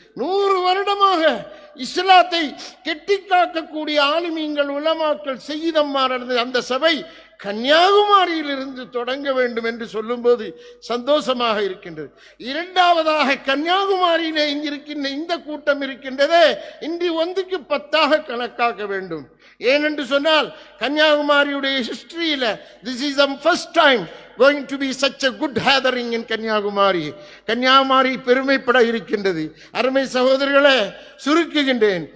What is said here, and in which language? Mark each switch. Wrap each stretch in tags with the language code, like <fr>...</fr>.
<ta>100 வருடமாக இஸ்லாத்தை கெட்டி காக்கக்கூடிய ஆலிமீன்கள், உலமாக்கள், செய்யிதம்மார் அந்த சபை கன்னியாகுமரியிலிருந்து தொடங்க வேண்டும் என்று சொல்லும்போது சந்தோஷமாக இருக்கின்றது. இரண்டாவதாக, கன்னியாகுமரியிலே இங்கிருக்கின்ற இந்த கூட்டம் இருக்கின்றதே, இன்று 1க்கு 10ஆக கணக்காக்க வேண்டும். ஏனென்று சொன்னால் கன்னியாகுமரியுடைய ஹிஸ்டரியில</ta> <en>this is the first time going to be such a good gathering in Kanyakumari.</en> <ta>Kanyakumari பெருமைப்பட இருக்கின்றது. அருமை சகோதரர்களே, சுருக்குகின்றேன்.</ta>